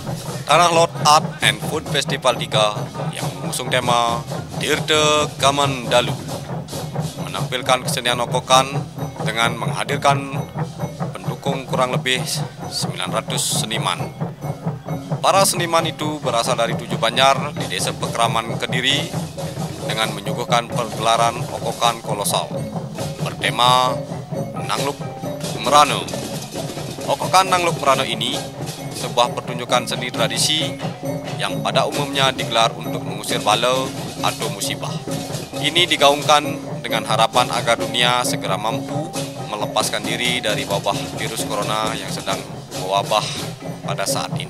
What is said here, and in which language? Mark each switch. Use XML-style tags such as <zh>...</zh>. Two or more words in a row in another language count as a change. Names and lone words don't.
<id>Tanah Lot Art and Food Festival 3 yang mengusung tema Tirta Gaman Dalu menampilkan kesenian okokan dengan menghadirkan pendukung kurang lebih 900 seniman. Para seniman itu berasal dari 7 banjar di Desa Pekraman Kediri dengan menyuguhkan pergelaran okokan kolosal bertema Nangluk Merana. Okokan Nangluk Merana ini sebuah pertunjukan seni tradisi yang pada umumnya digelar untuk mengusir bala atau musibah. Ini digaungkan dengan harapan agar dunia segera mampu melepaskan diri dari wabah virus corona yang sedang mewabah pada saat ini.</id>